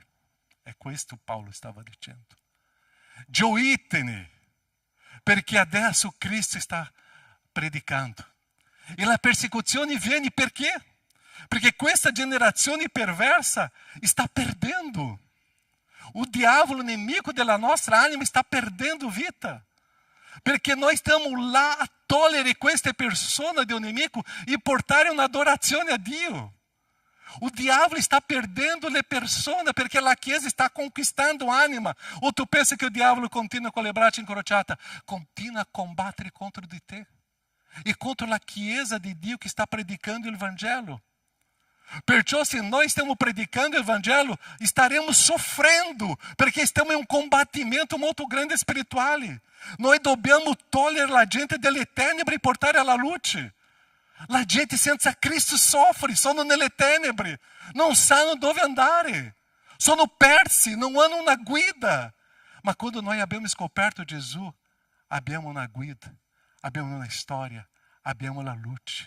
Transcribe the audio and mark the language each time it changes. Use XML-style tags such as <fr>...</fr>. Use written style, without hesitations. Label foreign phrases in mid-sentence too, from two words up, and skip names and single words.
<it>È questo Paulo stava dicendo. Gioitene, perché adesso Cristo sta predicando. E la persecuzione viene perché? Perché questa generazione perversa sta perdendo. O diavolo,</it> <pt>inimigo da nossa anima, está perdendo vida. Porque nós estamos lá</pt> <it>a tolerare queste persone</it> <pt>do inimigo</pt> <it>e portare una adorazione a Dio. O diavolo</it> <pt>está perdendo</pt> <it>le persone perché la Chiesa</it> <pt>está conquistando anima. Ou tu pensa que o diavolo continua com</pt> <it>le braccia incrociate? Continua a combattere contro di te. E contra la Chiesa di Dio</it> <pt>que está</pt> <it>predicando il Vangelo.</it> <pt>Perciò se nós estamos predicando o Evangelho, estaremos sofrendo, perché estamos em um combatimento muito grande espiritual.</pt> <it>Nós dobbiamo togliere la gente delle tenebre e portare alla luce. La gente senza Cristo soffre, sono nelle tenebre, non sanno dove andare, sono persi, non hanno una guida. Ma quando noi abbiamo scoperto Gesù, abbiamo una guida, abbiamo una storia, abbiamo la luce.</it>